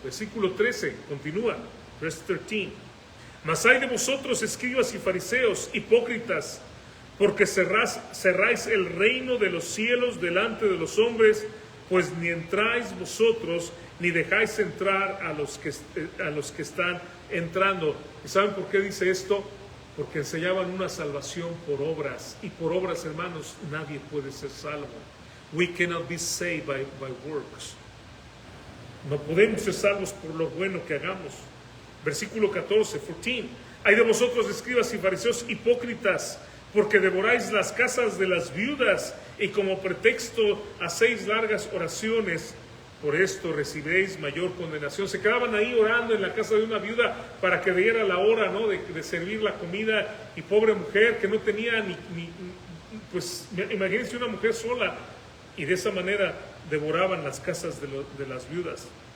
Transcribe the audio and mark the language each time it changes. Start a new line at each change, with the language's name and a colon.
Spanish: Versículo 13, continúa,
English: verse 13.
Spanish: Mas hay de vosotros, escribas y fariseos, hipócritas, porque cerráis el reino de los cielos delante de los hombres, pues ni entráis vosotros, ni dejáis entrar a los que están entrando. ¿Y saben por qué dice esto? Porque enseñaban una salvación por obras. Y por obras, hermanos, nadie puede ser salvo.
English: We cannot be saved by works.
Spanish: No podemos ser salvos por lo bueno que hagamos. Versículo 14. Hay de vosotros, escribas y fariseos, hipócritas, porque devoráis las casas de las viudas y como pretexto hacéis largas oraciones. Por esto recibiréis mayor condenación. Se quedaban ahí orando en la casa de una viuda para que diera la hora, ¿no?, de servir la comida, y pobre mujer que no tenía pues imagínense una mujer sola, y de esa manera devoraban las casas de las viudas.